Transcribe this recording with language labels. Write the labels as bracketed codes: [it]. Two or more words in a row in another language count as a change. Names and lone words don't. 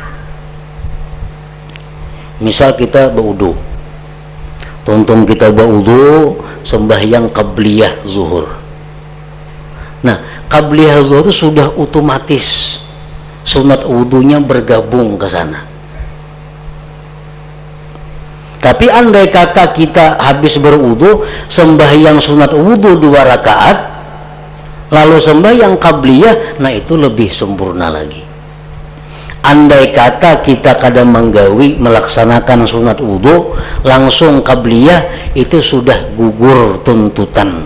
[id] Misal kita berwudu, tonton kita berwudu sembahyang qabliyah zuhur. Nah, qabliyah zuhur itu sudah otomatis sunat wudunya bergabung ke sana. Tapi andai kata kita habis berwudu sembahyang sunat wudu 2 rakaat lalu sembahyang qabliyah, nah itu lebih sempurna lagi. Andai kata kita kadang menggawi melaksanakan sunat wudu langsung qabliyah, itu sudah gugur tuntutan.